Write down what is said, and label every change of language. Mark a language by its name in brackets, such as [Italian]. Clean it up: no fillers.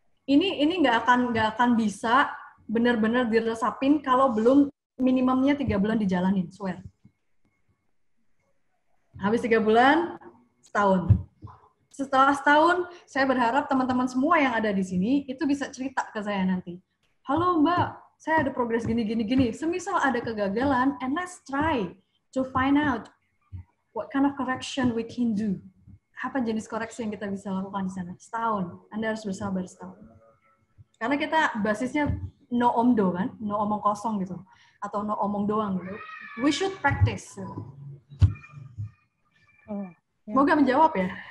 [Indonesian] Ini nggak akan bisa benar-benar diresapin kalau belum minimumnya 3 bulan dijalanin, [English] swear. [Indonesian] Habis 3 bulan, setahun. Setelah setahun, saya berharap teman-teman semua yang ada di sini itu bisa cerita ke saya nanti. Halo Mbak, saya ada progres gini. Semisal ada kegagalan, [English] and let's try to find out what kind of correction we can do. [Indonesian] Apa jenis koreksi yang kita bisa lakukan di sana? Setahun. Anda harus bersabar setahun. Karena kita basisnya no omdo kan, no omong kosong gitu, atau no omong doang gitu. [English] We should practice. [Indonesian] Semoga menjawab ya.